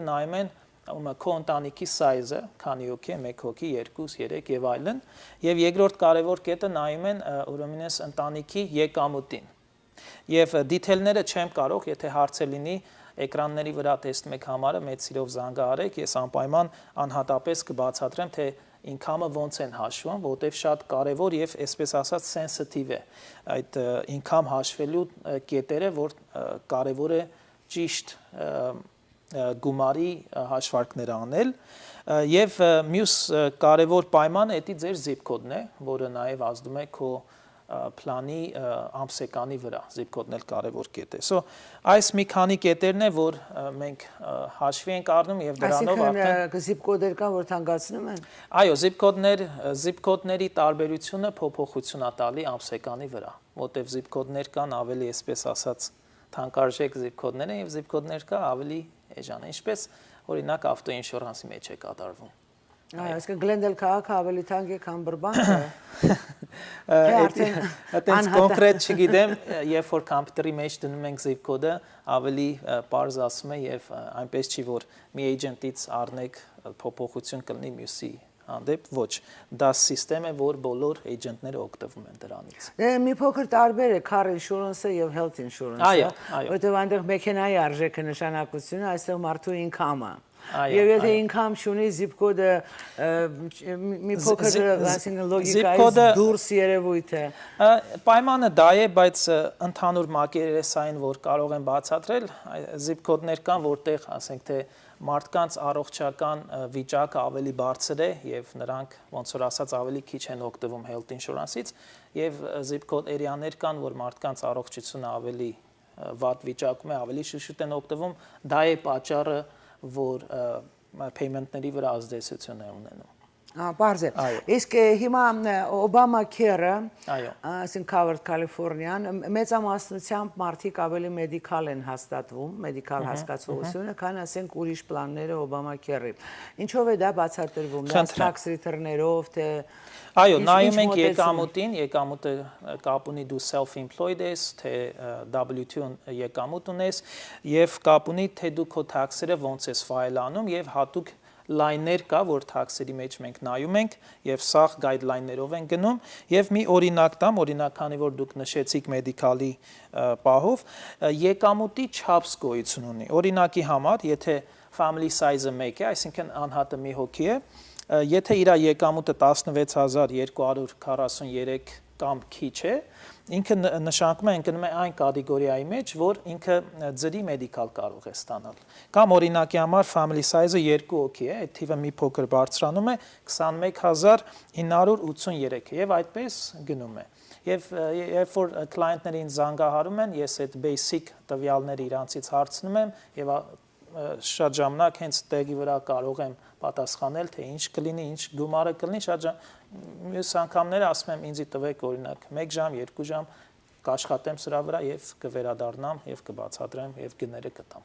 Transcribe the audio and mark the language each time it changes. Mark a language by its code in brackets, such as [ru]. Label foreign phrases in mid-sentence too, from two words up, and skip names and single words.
[hy] նայում են քո ընտանիքի size-ը, քանի հոգի է, 1 հոգի, 2, 3 եւ այլն, եւ երկրորդ կարևոր կետը նայում են ուրեմն էս ընտանիքի եկամուտին։ Եվ դիթեյլները չեմ կարող, եթե հարց լինի, էկրանների վրա տեսնում եք համարը, մեծ սիրով զանգահարեք, ես անպայման անհատապես կբացատրեմ, թե income-ը ոնց են հաշվում, որտեվ շատ կարևոր եւ այսպես ասած sensitive է այդ income հաշվելու կետերը, որ կարևոր է ճիշտ գումարի հաշվարկներ անել եւ մյուս կարևոր պայմանը դա ձեր [en] zip code-ն [hy] է, որը նաեւ ազդում է քո պլանի ամսեկանի վրա, [en] zip code-ն [hy] էլ կարևոր կետ է։ So այս մի քանի կետերն է, որ մենք հաշվի ենք առնում եւ դրանով արդեն [en] zip code-եր [hy] կան, որ թանկացնում են։ Այո, [en] zip code-ների [hy] տարբերությունը փոփոխություն է տալի ամսեկանի վրա, որտեվ [en] zip code-ներ [hy] կան ավելի այսպես ասած թանկարժեք [en] zip code-ներ [hy] են եւ [en] zip code-ներ [hy] կա ավելի էժան, ինչպես օրինակ ավտո ինշուրանսի մեջ է կատարվում։ Այո, այսինքն Glendale քաղաքը ավելի թանկ է, քան Burbank-ը։ Այդպես կոնկրետ չգիտեմ, երբ որ կոմպյուտերի մեջ դնում ենք [en] zip code-ը, [hy] ավելի པարզ ասում է եւ այնպես չի որ մի agent-ից առնեք փոփոխություն կլինի մյուսի հանդեպ ոչ դա համակարգ է որ բոլոր էջենտները օգտվում են դրանից մի փոքր տարբեր է [en] car insurance-ը [hy] եւ [en] health insurance-ը [hy] որտեղ այնտեղ մեքենայի արժեքը նշանակությունը այստեղ մարդու income-ը եւ եթե income չունի [en] zip code-ը [hy] մի փոքր այսինքն լոգիկայից դուրս երևույթ է պայմանը դա է բայց ընդհանուր մակերեսային որ կարող են բացատրել [en] zip code-ներ [hy] կան որտեղ ասենք թե մարդկանց առողջական վիճակը ավելի բարձր է եւ նրանք ոնց որ ասած ավելի քիչ են օգտվում [en] health insurance-ից [hy] եւ [en] zip code area-ներ [hy] կան որ մարդկանց առողջությունը ավելի վատ վիճակում է ավելի շուշուտ են օգտվում դա է պատճառը որ payment-ների վրա ազդեցություն է ունենում Պարզ է իսկ հիմա Obamacare-ը այսինքն Covered California-ն մեծամասնությամբ մարդիկ ավելի մեդիկալ են հաստատվում մեդիկալ հասկացողությունը քան ասենք ուրիշ պլանները Obamacare-ի ինչով է դա բացատրվում դա [en] tax return-երով [hy] թե Այո, նայում ենք եկամուտին, եկամուտը կապ ունի դու self-employed ես, թե W2 եկամուտ ունես եւ կապ ունի թե դու քո tax-երը ոնց ես ֆայլ անում եւ հատուկ լայներ կա, որ tax-երի մեջ մենք նայում ենք եւ սաղ guideline-ներով են գնում եւ մի օրինակ տամ, օրինակ քանի որ դուք նշեցիք մեդիկալի պահով, եկամուտի չափս գոյություն ունի։ Օրինակի համար, եթե [en] family size-ը [hy] 1 է, այսինքն անհատը մի հոգի է, եթե իր եկամուտը 16243 կամ քիչ է, ինքը նշանակում է ընկնում է այն կատեգորիայի մեջ, որ ինքը ձրի մեդիկալ կարող է ստանալ։ Կամ օրինակի համար [en] family size-ը [hy] 2 հոգի է, այդ թիվը մի փոքր բարձրանում է 21983 եւ այդպես գնում է։ Եվ երբ որ client-ներին զանգահարում են, ես այդ basic տվյալները իրանցից հարցնում եմ եւ շատ ժամանակ հենց տեղի վրա կարող եմ պատասխանել թե ինչ կլինի, ինչ գումարը կլինի, շատ մյուս անգամները ասում եմ ինձի տվեք օրինակ 1 ժամ, 2 ժամ կաշխատեմ սրա վրա եւ կվերադառնամ եւ կբացատրեմ եւ գները կտամ։